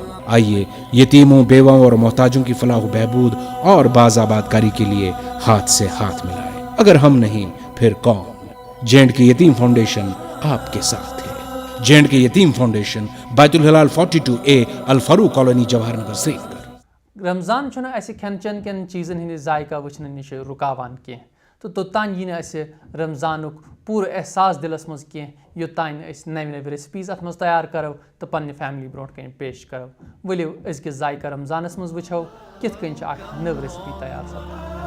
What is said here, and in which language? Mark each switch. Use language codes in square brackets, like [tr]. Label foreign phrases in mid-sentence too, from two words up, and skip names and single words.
[ur] آئیے یتیموں، بیواؤں اور محتاجوں کی فلاح بہبود اور بازآبادکاری کے لیے ہاتھ سے ہاتھ ملائیں. اگر ہم نہیں پھر کون؟ JNK یتیم فاؤنڈیشن آپ کے ساتھ ہے. JNK یتیم فاؤنڈیشن، بیت الہلال 42A، الفاروق کالونی، جواہر نگر, श्रीनगर। [ks] रमजान खेन चन कन चीज़न हंद जायका वचन नश रुकावान कह तो तोतान यी रमजानुक पूरा एहसास दिलस मज कह योतान नव नव रेसिपीज अत मज तैयार करो तो पन्ने फैमिली ब्रोट कन पेश करो। वलियो अजकिस जायका रमजानस मज वुछो कित कन नव रेसिपी तैयार सपदान।